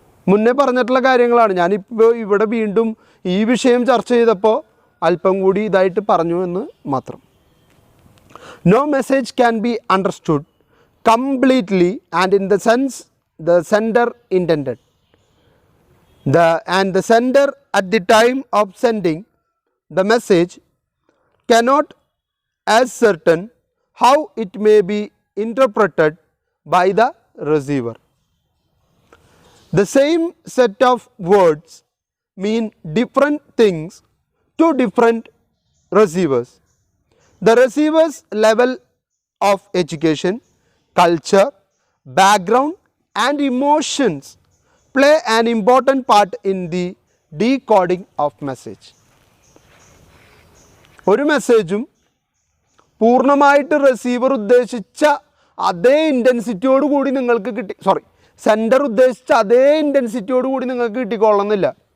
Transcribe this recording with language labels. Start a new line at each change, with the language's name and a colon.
Malayalam: മുന്നേ പറഞ്ഞിട്ടുള്ള കാര്യങ്ങളാണ്. ഞാനിപ്പോൾ ഇവിടെ വീണ്ടും ഈ വിഷയം ചർച്ച ചെയ്തപ്പോൾ അല്പം കൂടി ഇതായിട്ട് പറഞ്ഞു എന്ന് മാത്രം.
English: No message can be understood completely and in the sense the sender intended. The sender at the time of sending the message cannot ascertain how it may be interpreted by the receiver. The same set of words mean different things to different receivers. The receiver's level of education, culture, background and emotions play an important part in the decoding of message.
Malayalam: ഒരു മെസ്സേജും പൂർണ്ണമായിട്ട് receiver ഉദ്ദേശിച്ച അതേ ഇൻറ്റൻസിറ്റിയോട് കൂടി നിങ്ങൾക്ക് sender ഉദ്ദേശിച്ച അതേ ഇൻറ്റൻസിറ്റിയോട് കൂടി നിങ്ങൾക്ക് കിട്ടിക്കൊള്ളുന്നില്ല.